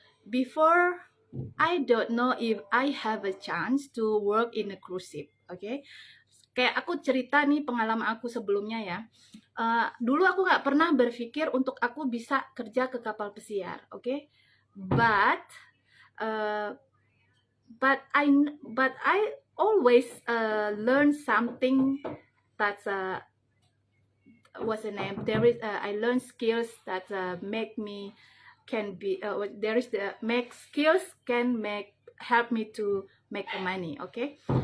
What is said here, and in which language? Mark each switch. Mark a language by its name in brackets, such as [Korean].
[English] Before I don't know if I have a chance to work in a cruise ship, okay? [Indonesian] Kayak aku cerita nih pengalaman aku sebelumnya ya. Dulu aku nggak pernah berpikir untuk aku bisa kerja ke kapal pesiar, okay? [English] But I always learn something that's what's the name? There is I learn skills that make me can be there is the make skills can make help me to make the money, okay?